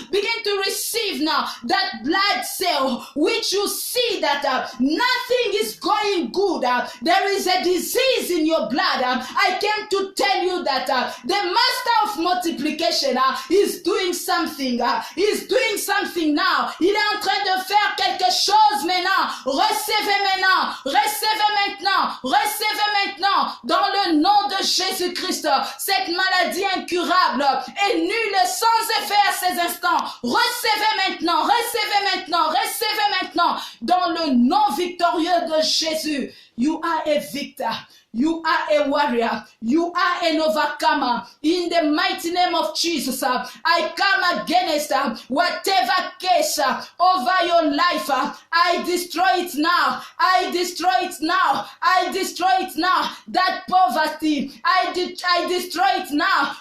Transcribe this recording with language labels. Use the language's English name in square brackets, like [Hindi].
[English] Begin to receive now that blood cell which you see that nothing is going good. There is a disease in your blood. I came to tell you that the master of multiplication is doing something. Is doing something now. [French] Il est en train de faire quelque chose maintenant. Recevez maintenant. Recevez maintenant. Recevez maintenant. Dans le nom de Jésus-Christ. Cette maladie incurable est nulle sans effet à ces instants. Recevez maintenant. Recevez maintenant. Recevez maintenant. Dans le nom victorieux de Jésus. [English] You are a victor. You are a warrior. You are an overcomer. In the mighty name of Jesus, I come against whatever case over your life. I destroy it now. I destroy it now. I destroy it now. That poverty, I destroy it now.